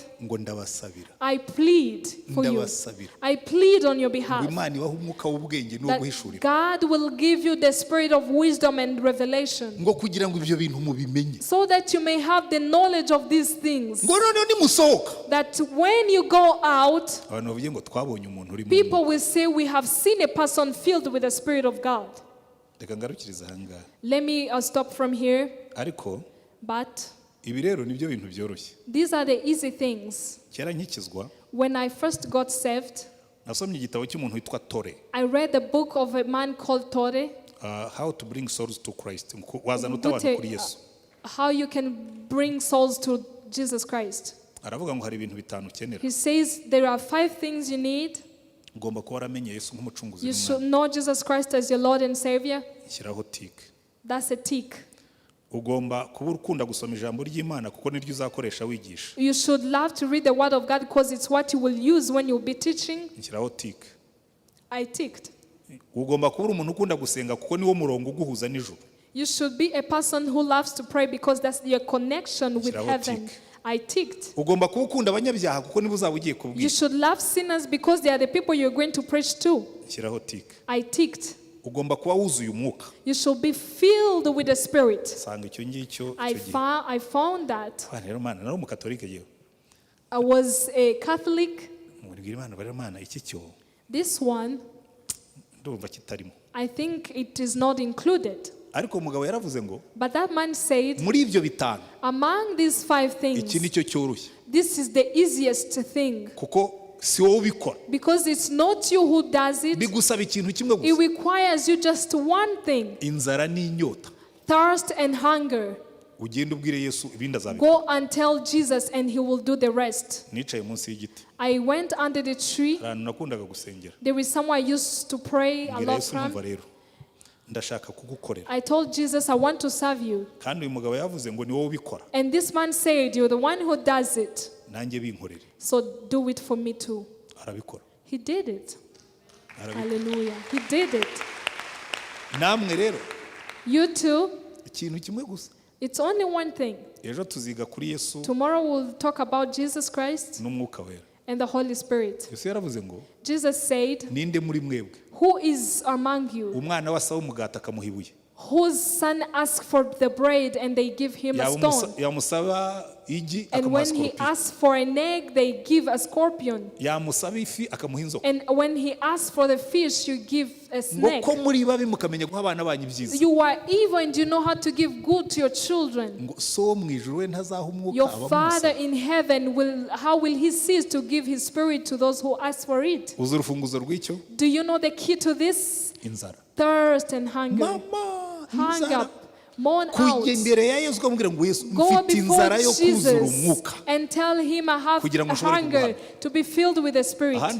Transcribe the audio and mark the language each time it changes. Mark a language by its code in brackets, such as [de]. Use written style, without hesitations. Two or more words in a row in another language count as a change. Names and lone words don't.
[rw] ngo ndabasabira. [en] I plead for you. I plead on your behalf. [rw] Imana ibahe umwuka w'ubwenge no guhishurira. [en] God will give you the spirit of wisdom and revelation. [rw] Ngo kugira ngo ibyo bintu mubimenye. [en] So that you may have the knowledge of these things. [rw] Ngo noneho nimusohoka. [en] That when you go out, [rw] abantu bavuye ngo twabonye umuntu uri mu. [en] People will say we have seen a person filled with the spirit of God. [rw] Reka ngarukiriza ahangaha. [en] Let me stop from here. [rw] Ariko [en] but [rw] ibi rero nibyo bintu byoroshye. [en] These are the easy things. [rw] Kera nkikizwa. [en] When I first got saved, [rw] nasomye igitabo cy'umuntu witwa Tore. [en] I read the book of a man called Tore. How to bring souls to Christ. [rw] Wazana utabantu kuri Yesu. [en] How you can bring souls to Jesus Christ. [rw] Aravuga ngo hari ibintu bitanu ukenera. [en] He says there are 5 things you need. [rw] Ugomba kuba waramenye Yesu nk'umucunguzi. [en] You should know Jesus Christ as your Lord and Savior. [rw] Shyiraho tick. [en] That's a tick. [rw] Ugomba kuba ukunda gusoma ijambo ry'Imana kuko niryo uzakoresha wigisha. [en] You should love to read the word of God because it's what you will use when you'll be teaching. [rw] Shyiraho tick. [en] I ticked. [rw] Ugomba kuba umuntu ukunda gusenga kuko niwo murongo uguhuza n'ijuru. [en] You should be a person who loves to pray because that's your connection with heaven. I ticked. [rw] Ugomba kuba ukunda abanyabyaha kuko nibo uzaba ugiye kubwira. [en] You should love sinners because they are the people you're going to preach to. [rw] Shyiraho tick. [en] I ticked. [rw] Ugomba kuba wuzuye umwuka. [en] You should be filled with the Spirit. [rw] Sanga icyo ngicyo. [en] I found that. [rw] Rero mana nari umukatolika yewe. [en] I was a Catholic. [rw] Mubwira Imana bare mana iki cyo. [en] This one, [rw] ndumva kitarimo. [en] I think it is not included. [rw] Ariko umugabo yaravuze ngo. [en] But that man said, [rw] muri ibyo bitanu. [en] Among these 5 things, [rw] iki nicyo cyoroshye. [en] This is the easiest thing. [rw] Kuko si wowe ubikora. [en] Because it's not you who does it. [rw] Bigusaba ikintu kimwe gusa. [en] It requires you just one thing. [rw] Inzara n'inyota. [en] Thirst and hunger. [rw] Ugenda ubwire Yesu ibindi azabikora. [en] Go and tell Jesus and he will do the rest. [rw] Nicaye munsi y'igiti. [en] I went under the tree. [rw] Ahantu nakundaga gusengera. [en] There is somewhere I used to pray a lot from. [rw] Ndashaka kugukorera. [en] I told Jesus I want to serve you. [rw] Kandi uyu mugabo yavuze ngo ni wowe ubikora. [en] And this man said, you're the one who does it. [rw] Nanjye binkorere. [en] So do it for me too. [rw] Arabikora. [en] He did it. Hallelujah. He did it. [rw] Namwe rero. [en] You too. [rw] Ikintu kimwe gusa. [en] It's only one thing. [rw] Ejo tuziga kuri Yesu. [en] Tomorrow we'll talk about Jesus Christ [rw] n'umwuka wera. [en] And the Holy Spirit. [rw] Yesu yaravuze ngo. [en] Jesus said, [rw] ninde muri mwebwe? [en] Who is among you? [rw] Umwana wasaba umugati akamuha ibuye. [en] Whose son asks for the bread and they give him a stone? [rw] Yamusaba igi akamuha [en] And when he asks for an egg, they give a scorpion. [rw] Yamusaba ifi akamuha inzoka. [en] And when he asks for the fish, you give a snake. [rw] Ngo ko muri babi mukamenya guha abana banyu ibyiza. [en] You are evil and you know how to give good to your children. [rw] Ngo so mu ijuru we ntazaha umwuka [en] Your Father in heaven how will he cease to give his spirit to those who ask for it? [rw] Uzi urufunguzo rw'icyo? [en] Do you know the key to this? [rw] Inzara. [en] Thirst and hunger. [rw] Mama. [en] Hang up, mourn out. Go before Jesus and tell him I have a hunger to be filled with the Spirit.